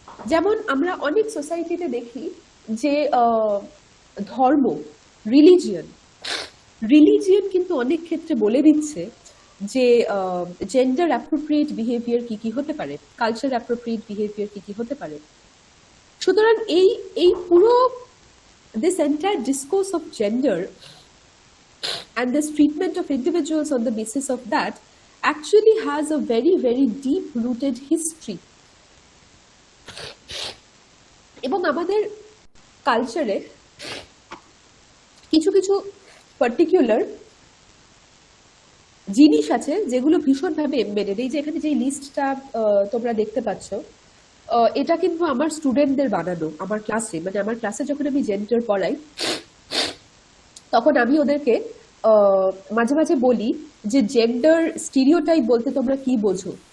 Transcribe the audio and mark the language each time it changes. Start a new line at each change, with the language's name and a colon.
Bangla: যেমন আমরা অনেক সোসাইটিতে দেখি যে ধর্ম, রিলিজিয়ন রিলিজিয়ন কিন্তু অনেক ক্ষেত্রে বলে দিচ্ছে যে জেন্ডার অ্যাপ্রোপ্রিয়েট বিহেভিয়ার কি কি হতে পারে, কালচার অ্যাপ্রোপ্রিয়েট বিহেভিয়ার কি কি হতে পারে। সুতরাং এই এই পুরো
English: this entire discourse of gender and this treatment of individuals on the basis of that actually has a very, very deep rooted history.
Bangla: এবং আমাদের কালচারে কিছু কিছু পার্টিকুলার জিনিস আছে যেগুলো ভীষণভাবে এমবেডেড। এই যে এখানে যে লিস্টটা তোমরা দেখতে পাচ্ছ, এটা কিন্তু আমার স্টুডেন্টদের বানানো, আমার ক্লাসে, মানে আমার ক্লাসে যখন আমি জেন্ডার পড়াই, তখন আমি ওদেরকে মাঝে মাঝে বলি যে জেন্ডার স্টিরিওটাইপ বলতে তোমরা কি বোঝো।